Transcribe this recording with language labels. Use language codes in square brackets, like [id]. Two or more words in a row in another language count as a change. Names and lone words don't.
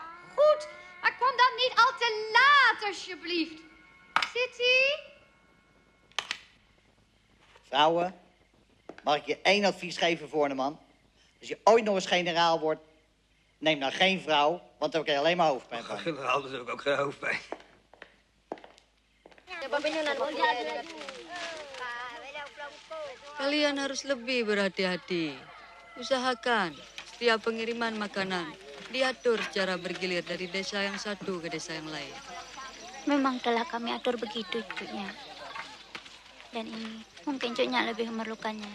[nl] Goed, maar kom dan niet al te laat, alsjeblieft. City? Vrouwen, mag ik je één advies geven, Voorneman? Als je ooit nog eens generaal wordt, neem dan geen vrouw, want dan krijg je alleen maar hoofdpijn van. Generaal, dat is ook geen hoofdpijn. [id] Kalian harus lebih berhati-hati. Usahakan setiap pengiriman makanan diatur secara bergilir dari desa yang satu ke desa yang lain. Memang telah kami atur begitu, Cunya. Dan ini mungkin Cunya lebih memerlukannya.